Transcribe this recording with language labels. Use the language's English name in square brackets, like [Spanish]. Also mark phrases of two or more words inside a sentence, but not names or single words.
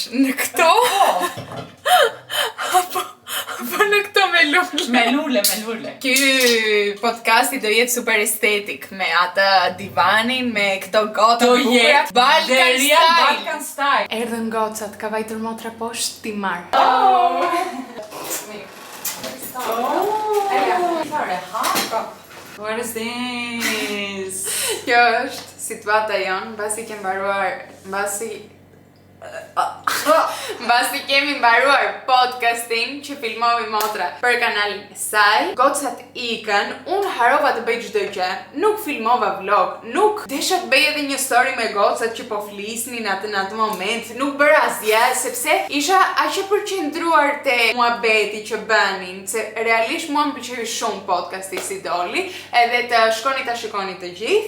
[Albanian] Në këto? Apo në këto me lule? Me lule. Ky podcasti do jetë super estetik me atë divanin, me këto gota Do bukura. jetë [English] Balkan style. style. [Albanian] Erdhën gocat, ka vajtur motra poshtë ti marr. [English] What is this? [Albanian] Kjo është situata jonë, mbasi kemi mbaruar podcastin që filmovi motra për kanalin e saj. Gocat ikën, unë harova të bëj çdo gjë, nuk filmova vlog, nuk desha të bëj edhe një story me gocat që po flisnin në atë moment, nuk bëra asgjë sepse isha aq e përqendruar te muhabeti që bënin, se realisht mua më pëlqej shumë podcasti si doli, edhe të shkoni ta shikoni të gjithë.